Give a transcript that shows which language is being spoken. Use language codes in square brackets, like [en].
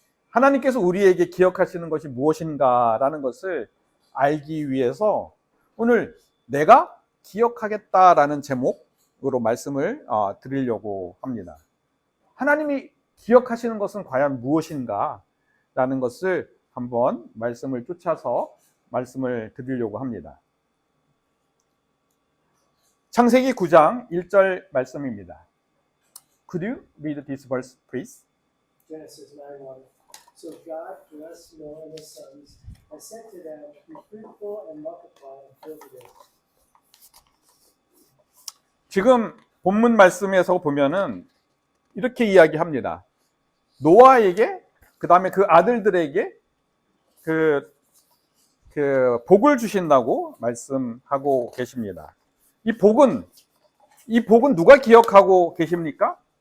[ko] 하나님께서 우리에게 기억하시는 것이 무엇인가라는 것을 알기 위해서 오늘 내가 기억하겠다라는 제목으로 말씀을 드리려고 합니다. 하나님이 기억하시는 것은 과연 무엇인가라는 것을 한번 말씀을 쫓아서 말씀을 드리려고 합니다. 창세기 9장 1절 말씀입니다. [en] Could you read this verse, please? Genesis 9:1. So God blessed Noah and his sons and said to them, Be fruitful and multiply and fill the earth. [ko] 지금 본문 말씀에서 보면은 이렇게 이야기합니다. 노아에게, 그 다음에 그 아들들에게 그 복을 주신다고 말씀하고 계십니다. 이 복은 누가 기억하고 계십니까?